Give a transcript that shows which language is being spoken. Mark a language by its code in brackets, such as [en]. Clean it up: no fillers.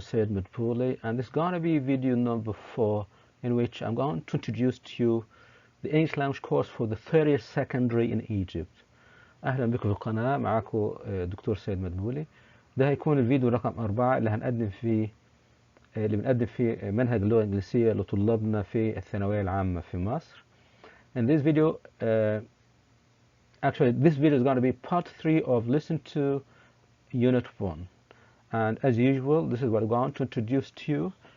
[en] Said Madpouli and this is going to be video number 4 in which I'm going to introduce to you the English language course for the third year secondary in Egypt. [ar] أهلا بكم في القناة. معكم دكتور سيد مدبولي. ده هيكون الفيديو رقم 4 اللي بنقدم فيه منهج اللغة الإنجليزية لطلابنا في الثانوية العامة في مصر. [en] In this video, this video is going to be part 3 of Listen to Unit 1. And as usual, this is what I'm going to introduce to you.